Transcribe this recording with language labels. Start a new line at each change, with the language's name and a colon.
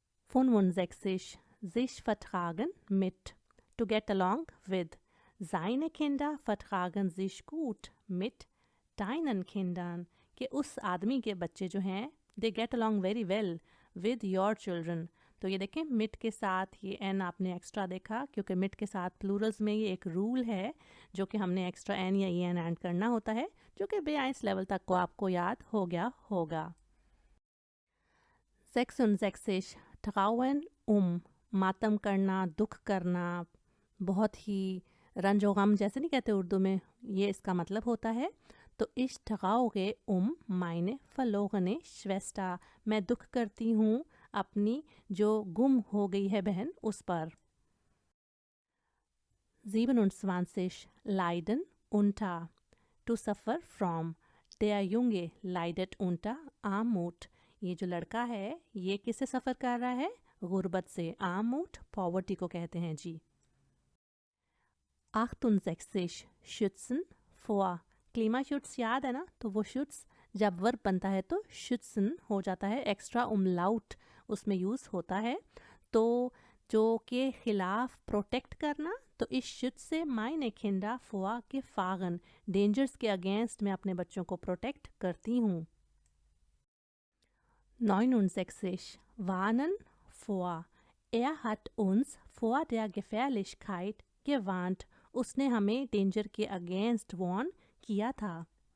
English: 65.
German: sich vertragen mit
English: to get along with.
German: Seine Kinder vertragen sich gut mit deinen Kindern,
Hindi: कि उस आदमी के बच्चे जो हैं
English: they get along very well with your children.
Hindi: तो ये देखें मिट के साथ ये एन आपने एक्स्ट्रा देखा, क्योंकि मिट के साथ प्लूरल्स में ये एक रूल है जो कि हमने एक्स्ट्रा एन या ई एन ऐड करना होता है, जो कि B1 लेवल तक को आपको याद हो गया होगा. 66. trauern मातम करना, दुख करना, बहुत ही रंजो गम जैसे नहीं कहते उर्दू में, ये इसका मतलब होता है. तो
German: ich trauere meine verlorene Schwester,
Hindi: मैं दुख करती हूँ अपनी जो गुम हो गई है बहन उस पर. 27.
German: leiden unter
English: to suffer from.
German: Der Junge leidet unter Armut.
Hindi: ये जो लड़का है ये किससे सफ़र कर रहा है? गुर्बत से. आर्मूट पॉवर्टी को कहते हैं जी.
German: 68. schützen vor.
Hindi: क्लीमाशुट्स याद है ना, तो वो शुट्स जब वर्ब बनता है तो schützen हो जाता है, एक्स्ट्रा umlaut उसमें यूज़ होता है. तो जो के खिलाफ प्रोटेक्ट करना, तो
German: ich schütze meine Kinder vor Gefahren.
Hindi: Dangers के अगेंस्ट मैं अपने बच्चों को प्रोटेक्ट करती हूँ.
German: 69. Warnen vor. Er hat uns vor der Gefährlichkeit gewarnt.
Hindi: उसने हमें डेंजर के अगेंस्ट वार्न किया था.